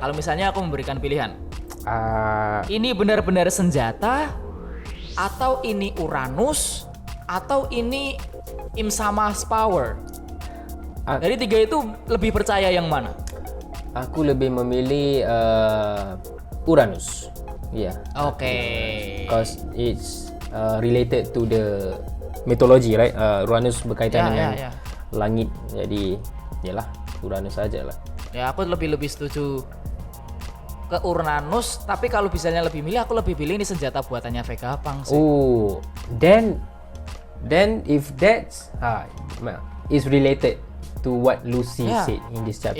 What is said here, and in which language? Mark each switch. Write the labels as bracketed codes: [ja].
[id] Kalau misalnya aku memberikan pilihan, ini benar-benar senjata, atau ini Uranus, atau ini Im Sama's power? Dari tiga itu lebih percaya yang mana? Aku lebih memilih Uranus. [en] Because it's related to the mythology, right? [id] Uranus berkaitan dengan langit, jadi yalah Uranus saja lah. Ya, aku lebih setuju ke Uranus, tapi kalau misalnya lebih milih, aku lebih pilih ini senjata buatannya Vegapunk sih. [en] Oh, then if that's is related to what Lucy said in this chapter.